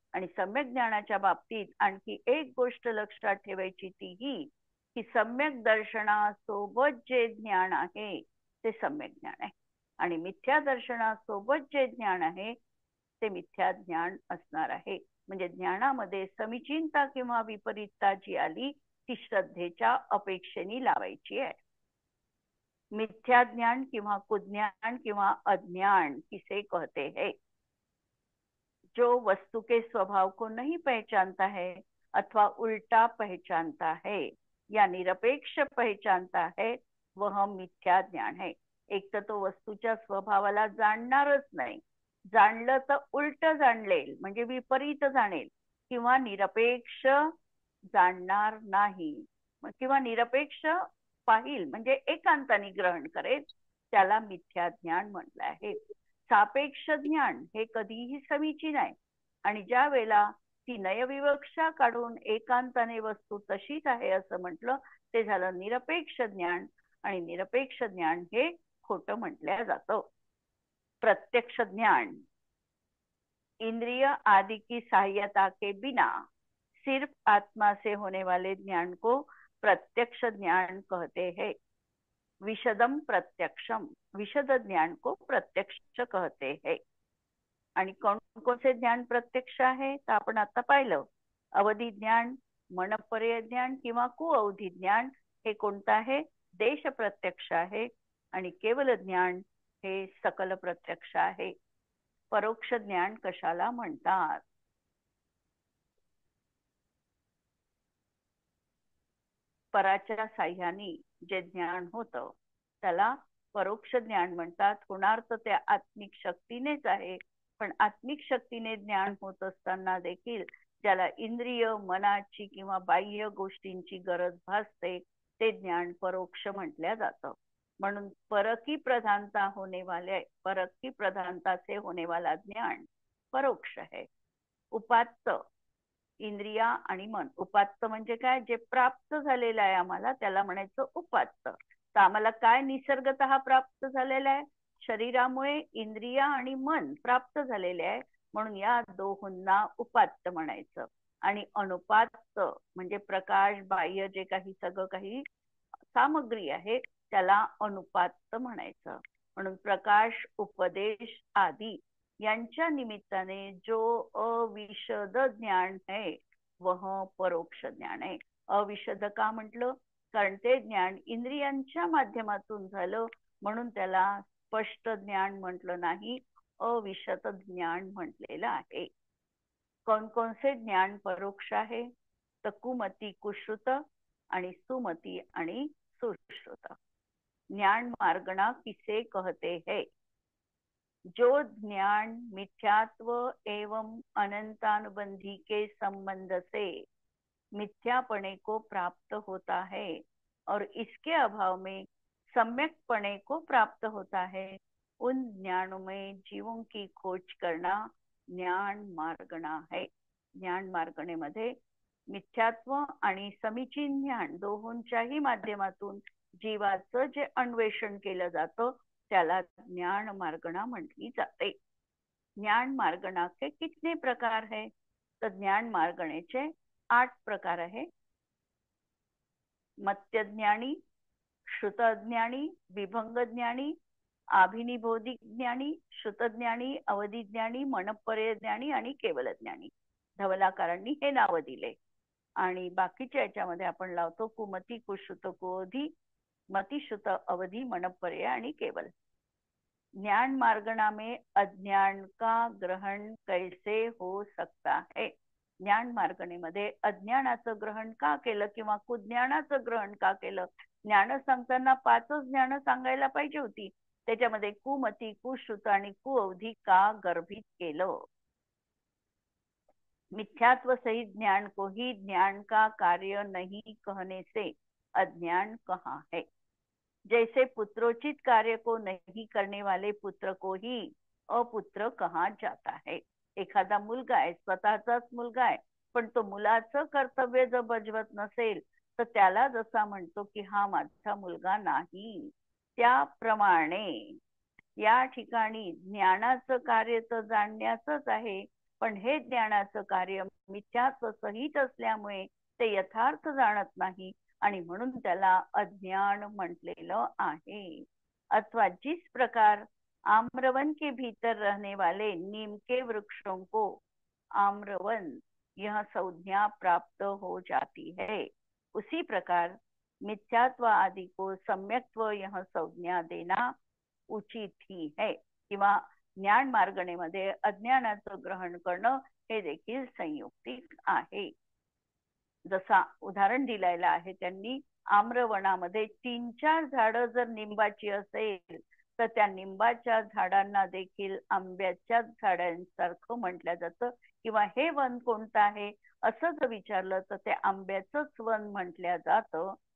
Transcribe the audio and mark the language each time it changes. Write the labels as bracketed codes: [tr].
[mr] आणि सम्यक ज्ञानाच्या बाबतीत आणखी एक गोष्ट लक्षात ठेवायची, ती ही की सम्यक दर्शनासोबत जे ज्ञान आहे ते सम्यक ज्ञान आहे, आणि मिथ्या दर्शनासोबत जे ज्ञान आहे ते मिथ्या ज्ञान असणार आहे. म्हणजे ज्ञानामध्ये समिचिंता किंवा विपरीतता जी आली ती श्रद्धेच्या अपेक्षेने लावायची आहे. [hi] मिथ्या ज्ञान किंवा कुज्ञान किंवा अज्ञान किसे कहते हैं? जो वस्तु के स्वभाव को नहीं पहचानता है अथवा उल्टा पहचानता है या निरपेक्ष पहचानता है, वह मिथ्या ज्ञान है. [mr] एक तर तो वस्तूच्या स्वभावाला जाणणारच नाही, जाणलं तर उलट जाणलेल म्हणजे विपरीत जाणेल, किंवा निरपेक्ष जाणणार नाही, किंवा निरपेक्ष पाहिल म्हणजे एकांताने ग्रहण करेल, त्याला मिथ्या ज्ञान म्हटलं आहे. सापेक्ष ज्ञान हे कधीही समीचीन आहे, आणि ज्या वेळेला ती नयविवक्षा काढून एकांताने वस्तू तशीच आहे असं म्हटलं, ते झालं निरपेक्ष ज्ञान, आणि निरपेक्ष ज्ञान हे खोटं म्हटलं जातं. [hi] प्रत्यक्ष ज्ञान इंद्रिय आदि की सहायता के बिना सिर्फ आत्मा से होने वाले ज्ञान को प्रत्यक्ष ज्ञान कहते हैं. विशदम प्रत्यक्षम, विशद ज्ञान को प्रत्यक्ष कहते हैं. [mr] आणि कोणकोणचे ज्ञान प्रत्यक्ष आहे तर आपण आता पाहिलं. अवधी ज्ञान, मनपर्य ज्ञान किंवा कुअवधी ज्ञान हे कोणतं आहे? देश प्रत्यक्ष आहे. आणि केवल ज्ञान हे सकल प्रत्यक्ष आहे. परोक्ष ज्ञान कशाला म्हणतात? पराच्या साह्याने जे ज्ञान होतं त्याला परोक्ष ज्ञान म्हणतात. होणार तर त्या आत्मिक शक्तीनेच आहे, पण आत्मिक शक्तीने ज्ञान होत असताना देखील ज्याला इंद्रिय मनाची किंवा बाह्य गोष्टींची गरज भासते ते ज्ञान परोक्ष म्हटल्या जातं. [hi] म्हणून परकी प्रधानता से होने वाला ज्ञान परोक्ष है. [mr] उपात्त इंद्रिया आणि मन. उपात्त म्हणजे काय? जे प्राप्त झालेलं आहे आम्हाला त्याला म्हणायचं उपात्त. तर आम्हाला काय निसर्गतः प्राप्त झालेलं आहे? शरीरामुळे इंद्रिया आणि मन प्राप्त झालेले आहे, म्हणून या दोहोंना उपात्त म्हणायचं. आणि अनुपात्त म्हणजे प्रकाश बाह्य जे काही सगळं काही सामग्री आहे त्याला अनुपात्त म्हणायचं. म्हणून प्रकाश, उपदेश आदि यांच्या निमित्ताने जो अविशद ज्ञान [hi] है वह [mr] परोक्ष ज्ञान आहे. अविशद का म्हटलं? कारण ते ज्ञान इंद्रियांच्या माध्यमातून झालं, म्हणून त्याला स्पष्ट ज्ञान म्हटलं नाही, अविशद ज्ञान म्हटलेलं आहे. कोणकोणचे ज्ञान परोक्ष आहे? तर कुमती कुश्रुत आणि सुमती आणि सुश्रुत. [hi] ज्ञान मार्गणा किसे कहते हैं? जो ज्ञान मिथ्यात्व एवं अनंतानुबंधी के संबंध से मिथ्यापणे को प्राप्त होता है और इसके अभाव में सम्यकपणे को प्राप्त होता है, उन ज्ञानों में जीवों की खोज करना ज्ञान मार्गणा है. [mr] ज्ञान मार्गणेमध्ये मिथ्यात्व आणि समीचीन ज्ञान दोहोंच्याही माध्यमातून जीवाचं जे अन्वेषण केलं जातं त्याला ज्ञान मार्गणा म्हटली जाते. [hi] ज्ञान मार्गणा के कितने प्रकार है? [mr] तर ज्ञान मार्गणेचे 8 प्रकार आहे. मत्यज्ञानी, श्रुतज्ञानी, विभंगज्ञानी, आभिनिबोधिक ज्ञानी, श्रुतज्ञानी, अवधिज्ञानी, मनपर्य ज्ञानी आणि केवल ज्ञानी. धवलाकारांनी हे नाव दिले. आणि बाकीच्या याच्यामध्ये आपण लावतो कुमती, कुश्रुत, कुअवधी, मति, श्रुत, अवधि, मनपर्य आणि केवल. [hi] ज्ञान मार्गणा में अज्ञान का ग्रहण कैसे हो सकता है? [mr] ज्ञान मार्गणेमध्ये अज्ञानाचं ग्रहण का केलं किंवा कुज्ञानाचं ग्रहण का केलं? ज्ञान सांगताना 5 ज्ञान सांगायला पाहिजे होती, त्याच्यामध्ये कुमती, कुश्रुत आणि कुअवधी का गर्भित केलं? [hi] मिथ्यात्व सहित ज्ञान को ही ज्ञान का कार्य नहीं कहने से अज्ञान कहाँ है? जैसे पुत्रोचित कार्य को नहीं करने वाले पुत्र को ही अपुत्र कहा जाता है. [mr] एखादा मुलगा आहे, स्वतःचाच मुलगा आहे, पण तो मुलाचं कर्तव्य जर बजावत नसेल तर त्याला जसा म्हणतो की हा माझा मुलगा नाही, त्याप्रमाणे या ठिकाणी ज्ञानाचं कार्य तर जाणण्याचंच आहे, पण हे ज्ञानाचं कार्य मिथ्यात्व सहित असल्यामुळे ते यथार्थ जाणत नाही आणि म्हणून त्याला अज्ञान म्हटलेलं आहे. [hi] अथवा जिस प्रकार आम्रवन के भीतर रहने वाले नीम के वृक्षों को आम्रवन यह संज्ञा प्राप्त हो जाती है, उसी प्रकार मिथ्यात्व आदि को सम्यक्त्व यह संज्ञा देना उचित ही है. [mr] किंवा ज्ञान मार्गणेमध्ये अज्ञानाचं ग्रहण करणं हे देखील संयुक्तिक आहे. जसा उदाहरण दिलेलं आहे त्यांनी, आम्रवनामध्ये 3-4 झाडं जर निंबाची असेल तर त्या निंबाच्या झाडांना देखील आंब्याच्या झाडांसारखं म्हटलं जातं, किंवा हे वन कोणतं आहे असं जर विचारलं तर ते आंब्याचंच वन म्हटलं जातं.